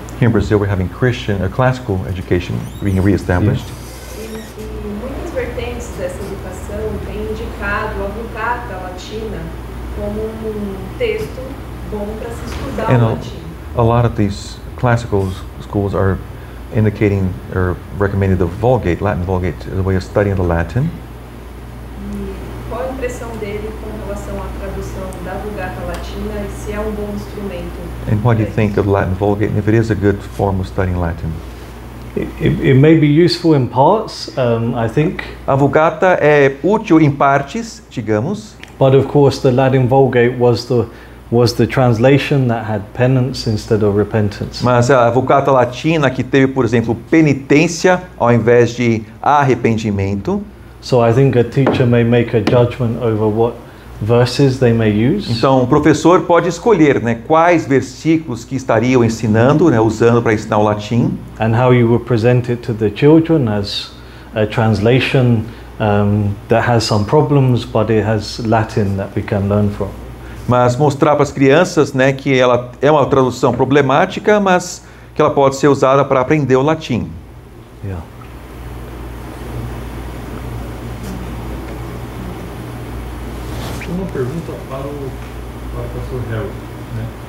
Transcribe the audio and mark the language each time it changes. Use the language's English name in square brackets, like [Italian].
[English] Here in Brazil, we're having classical education being reestablished. [Portuguese] E muitas vertentes dessa educação têm indicado a Vulgata Latina como um texto bom para se estudar o [English] And [Portuguese] latim. [English] a lot of these classical schools are indicating or recommending the Vulgate, Latin Vulgate, as a way of studying the Latin. [Portuguese] E qual a impressão dele com relação à tradução da Vulgata Latina e se é um bom instrumento? [English] And what do you think of Latin Vulgate, and if it is a good form of studying Latin? It may be useful in parts, I think. [Portuguese] A Vulgata é útil em partes, digamos. [English] But of course, the Latin Vulgate was the translation that had penance instead of repentance. [Portuguese] Mas a Vulgata Latina que teve, por exemplo, penitência ao invés de arrependimento. [English] So I think a teacher may make a judgment over what verses they may use. [Portuguese] Então, o professor pode escolher, né, quais versículos que estariam ensinando, né, usando para ensinar o latim. [English] And how you would present it to the children as a translation that has some problems, but it has Latin that we can learn from. [Portuguese] Mas mostrar para as crianças, né, que ela é uma tradução problemática, mas que ela pode ser usada para aprender o latim. [English] Yeah. [Portuguese] Uma pergunta para o pastor Harry, né?